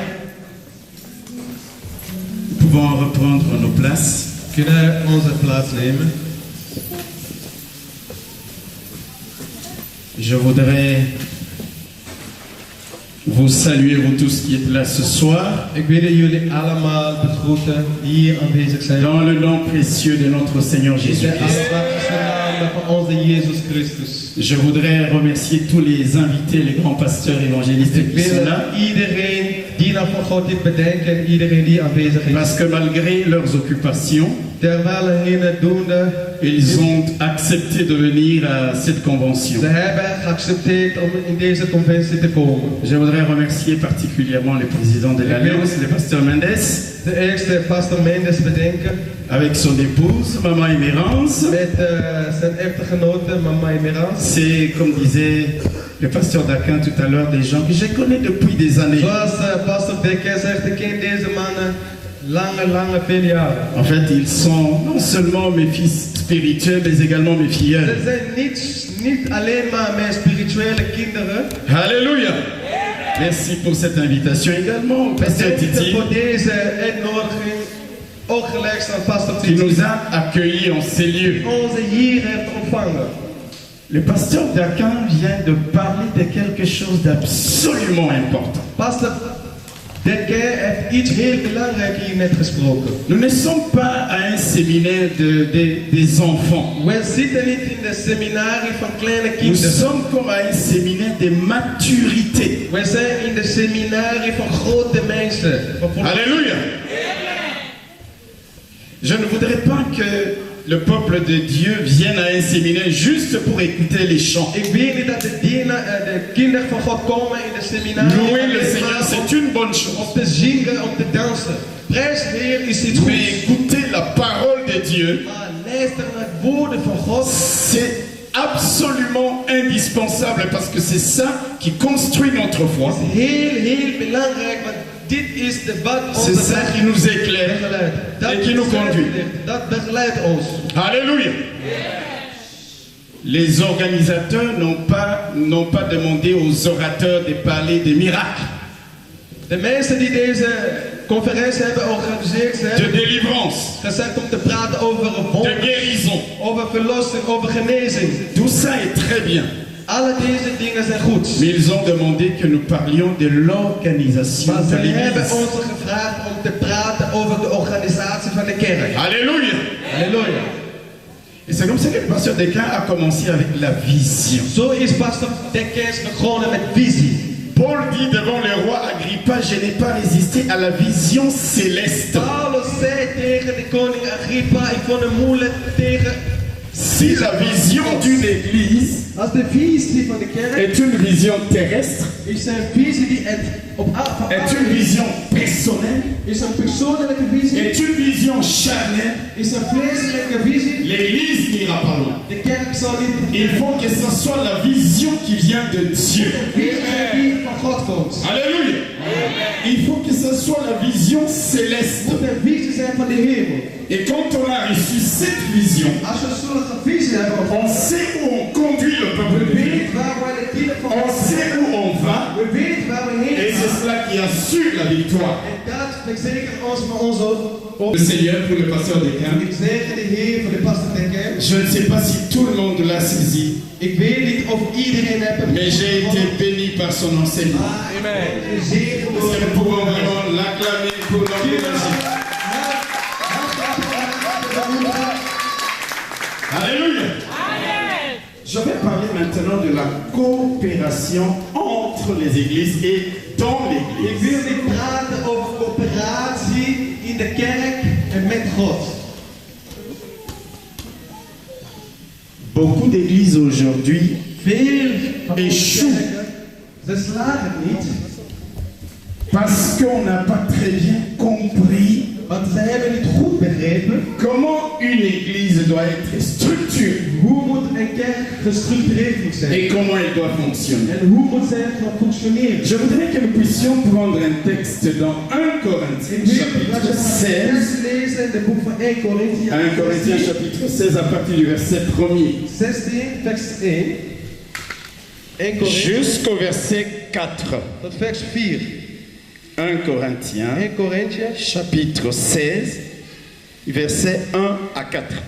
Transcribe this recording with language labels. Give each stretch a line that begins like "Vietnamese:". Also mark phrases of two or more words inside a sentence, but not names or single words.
French: Nous pouvons reprendre nos places.
Dutch: Kunnen onze plaats nemen.
French: Je voudrais vous saluer, vous tous qui êtes là ce soir,
Dutch: Ik wil jullie allemaal begroeten die hier aanwezig zijn.
French: dans le nom précieux de notre Seigneur
Dutch: In de
French: Jésus-Christ.
Dutch: allermachtigste naam van onze Jezus Christus.
French: Je voudrais remercier tous les invités, les grands pasteurs évangélistes
Dutch: Ik
French: qui sont
Dutch: wil
French: là,
Dutch: iedereen die naar van God dit bedenken en iedereen die aanwezig is.
French: parce que malgré leurs occupations,
Dutch: Terwijl hun doende,
French: ils ont accepté de venir à cette convention.
Dutch: ze hebben geaccepteerd om in deze conventie te komen.
French: Je voudrais remercier particulièrement le président de l'Alliance, le pasteur Mendes,
Dutch: De eerste pastor Mendes bedenken
French: avec son épouse, Maman Emerance.
Dutch: met zijn echtgenote Mama Emerans.
French: C'est, comme disait le pasteur Dakin tout à l'heure, des gens que je connais depuis des années.
Dutch: Zoals pastor Dekker zegt, ik ken deze mannen veel jaren.
French: En fait, ils sont non seulement mes fils spirituels, mais également mes
Dutch: Ze
French: filleuls.
Dutch: zijn niet alleen maar mijn spirituele kinderen.
French: Alléluia. Merci pour cette invitation également, pasteur
Dutch: Bedankt
French: Titi,
Dutch: voor deze uitnodiging. Ook gelijk aan pastor
French: qui
Dutch: Titi.
French: nous a accueillis en ces lieux.
Dutch: Onze hier heeft ontvangen.
French: Le pasteur Dakin vient de parler de quelque chose d'absolument important.
Dutch: Pastor Dekker heeft iets heel belangrijks hier net gesproken.
French: Nous ne sommes pas à un séminaire des enfants.
Dutch: We zitten niet in de seminarie van kleine
French: Nous
Dutch: kinderen.
French: sommes comme à un séminaire de maturité.
Dutch: We zijn in de seminarie van grote mensen.
French: Alléluia. Je ne voudrais pas que le peuple de Dieu vienne à un séminaire juste pour écouter les chants.
Dutch: Ik weet niet dat de kinderen van God komen in de seminarie.
French: Louer le Seigneur, c'est une bonne chose.
Dutch: Om te zingen, om te dansen. Prijs de Heer is iets
French: Mais
Dutch: goeds.
French: écouter la parole de Dieu,
Dutch: Maar luister naar het woorden van God.
French: c'est absolument indispensable parce que c'est ça qui construit notre foi.
Dutch: Dat is heel belangrijk, want dit is de wat
French: C'est
Dutch: onze
French: ça
Dutch: weg
French: qui nous éclaire
Dutch: begeleidt.
French: et qui nous conduit.
Dutch: Dat begeleidt ons.
French: Alléluia. Les organisateurs n'ont pas demandé aux orateurs de parler des miracles,
Dutch: De mensen die deze conferentie hebben georganiseerd
French: de
Dutch: hebben
French: délivrance,
Dutch: gezegd om te praten over
French: de
Dutch: wonderen,
French: guérison.
Dutch: over verlossing, over genezing.
French: Tout ça est très bien.
Dutch: Alle deze dingen zijn goed.
French: Mais ils ont demandé que nous parlions de l'organisation
Dutch: Maar
French: de
Dutch: ze hebben
French: l'Église.
Dutch: ons gevraagd om te praten over de organisatie van de kerk.
French: Alléluia.
Dutch: Halleluja.
French: Et c'est comme ça que le pasteur Descamps a commencé avec la vision.
Dutch: Zo is pastor Dekkers begonnen met visie.
French: Paul dit devant le roi Agrippa, je n'ai pas résisté à la vision céleste.
Dutch: Paulus zei tegen de koning Agrippa, ik vond het moeilijk tegen...
French: Si la vision d'une église
Dutch: Als de visie van de kerk
French: est une vision terrestre,
Dutch: is een visie die het op
French: est une vision personnelle,
Dutch: is een persoonlijke visie,
French: est une vision charnelle,
Dutch: is een vleeselijke visie.
French: l'église n'ira pas loin.
Dutch: De kerk zal niet
French: Il faut que ce soit la vision qui vient de Dieu.
Dutch: die van God komt.
French: Alléluia. Il faut que ce soit la vision céleste.
Dutch: Het moet een visie zijn van de hemel.
French: Et quand on a reçu cette vision,
Dutch: Als we zo'n visie hebben
French: on
Dutch: ontvangen,
French: sait où on conduit le peuple de
Dutch: we
French: Dieu.
Dutch: weten waar wij de kinderen van
French: On
Dutch: God
French: sait
Dutch: zijn.
French: où on va.
Dutch: We weten waar we heen
French: Et c'est
Dutch: gaan.
French: cela qui assure la victoire.
Dutch: En dat verzekert ons van ons ook.
French: Le Seigneur pour le pasteur Descamps.
Dutch: Ik zegen de Heer voor de pastor Dekker.
French: Je ne sais pas si tout le monde l'a saisi,
Dutch: Ik weet niet of iedereen het
French: mais j'ai été béni par son enseignement.
Dutch: Amen. Gezegend
French: Est-ce
Dutch: door
French: que nous pouvons vraiment l'acclamer pour l'encourager? Alléluia. Je vais parler maintenant de la coopération entre les églises et dans
Dutch: Ik
French: l'église.
Dutch: wil niet praten over coöperatie in de kerk en met God.
French: Beaucoup d'églises aujourd'hui
Dutch: Veel van onze
French: Échouent.
Dutch: kerken, ze slagen niet,
French: parce qu'on n'a pas très bien compris
Dutch: want ze hebben niet goed begrepen
French: comment une église doit être structurée
Dutch: hoe moet een kerk gestructureerd moet zijn.
French: et comment elle doit fonctionner.
Dutch: En hoe moet zij gaan functioneren.
French: Je voudrais que nous puissions prendre un texte dans 1 Corinthiens
Dutch: Ik wil dat
French: chapitre
Dutch: je gaat
French: 16.
Dutch: tekst lezen in het boek van 1 Corinthians
French: 1 Corinthiens chapitre 16 à partir du verset 1er
Dutch: 16, vers 1. 1 Corinthians
French: jusqu'au verset 4.
Dutch: tot vers 4.
French: 1 Corinthiens
Dutch: 1 Corinthians
French: chapitre 16 verset 1 à 4.